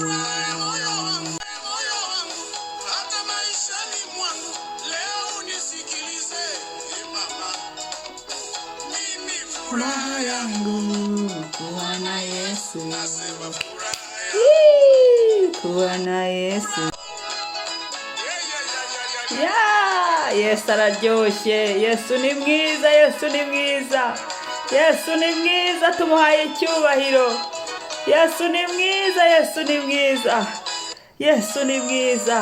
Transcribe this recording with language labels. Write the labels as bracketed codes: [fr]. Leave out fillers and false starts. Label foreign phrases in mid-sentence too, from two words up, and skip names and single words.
[sw] Hata maishani mwangu leo unisikilize mama. Mimi furaha yangu kuwa na Yesu, kuwa na Yesu. [rw] Yesu araryoshe, Yesu ni mwiza, Yesu ni mwiza. Yesu ni mwiza, tumuhaye icyubahiro. Yesu ni mwiza, Yesu ni mwiza, Yesu ni mwiza.